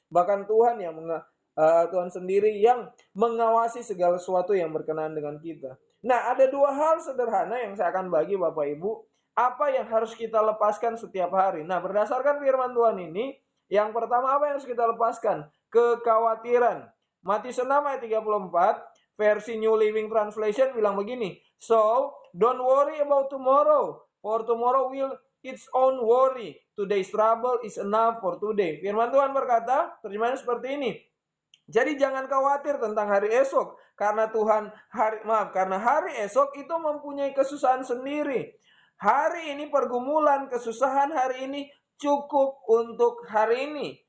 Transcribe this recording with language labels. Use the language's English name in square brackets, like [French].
[Indonesian] Bahkan Tuhan sendiri yang mengawasi segala sesuatu yang berkenaan dengan kita. Nah, ada dua hal sederhana yang saya akan bagi Bapak Ibu. Apa yang harus kita lepaskan setiap hari? Nah, berdasarkan firman Tuhan ini, yang pertama apa yang harus kita lepaskan? Kekhawatiran. Matius 6 ayat 34, versi New Living Translation bilang begini, [English] "So, don't worry about tomorrow, for tomorrow will its own worry. Today's trouble is enough for today." [Indonesian] Firman Tuhan berkata, terjemahannya seperti ini. Jadi jangan khawatir tentang hari esok, karena karena hari esok itu mempunyai kesusahan sendiri. Hari ini pergumulan, kesusahan hari ini cukup untuk hari ini.